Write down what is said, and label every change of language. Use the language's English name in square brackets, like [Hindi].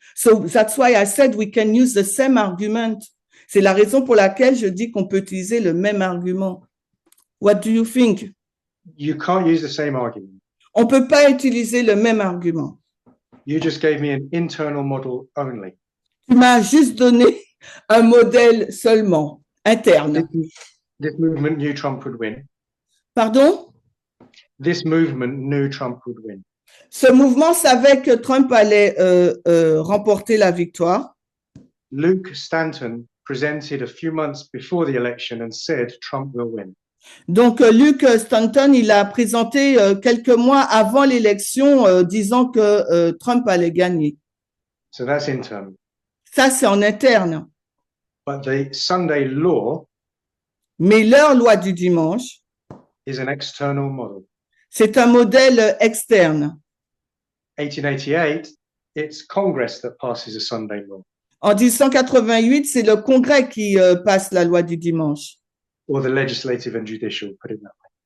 [English] So that's why I said we can use the same argument. [French] C'est la raison pour laquelle je dis qu'on peut utiliser le même argument. [English] What do you think? You can't use the same argument. [French] On peut pas utiliser le même argument. [English] You just gave me an internal model only. [French] Tu m'as juste donné un modèle seulement, interne. [English] This movement knew Trump would win. [French] Pardon? [English] This movement knew Trump would win. [French] Ce mouvement savait que Trump allait remporter la victoire. [English] Luke Stanton presented a few months before the election and said Trump will win. [French] Donc, Luke Stanton, il a présenté quelques mois avant l'élection disant que Trump allait gagner. [English] So that's internal. [French] Ça, c'est en interne. [English] But the Sunday law [French] Mais leur loi du dimanche, [English] is an external model. [French] c'est un modèle externe. [English] 1888, it's Congress that passes a Sunday law, [French] En 1888, c'est le Congrès qui passe la loi du dimanche. [English] or the legislative and judicial, put it that way.